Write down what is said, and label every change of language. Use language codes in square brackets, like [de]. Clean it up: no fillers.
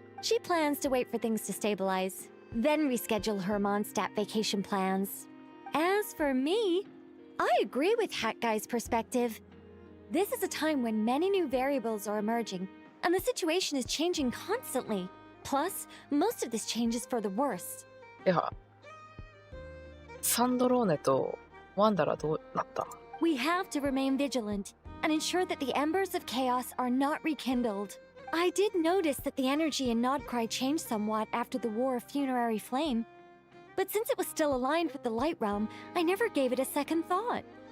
[en] She plans to wait for things to stabilize, then reschedule her Mondstadt vacation plans. As for me, I agree with Hat Guy's perspective. This is a time when many new variables are emerging, and the situation is changing constantly. Plus, most of this change is for the worse. [ja] いや、サンドローネとワンダラどうなった？ [en] We have to remain vigilant and ensure that the embers of chaos are not rekindled. I did notice that the energy in Nodcry changed somewhat after the War of Funerary Flame, but since it was still aligned with the Light Realm, I never gave it a second thought.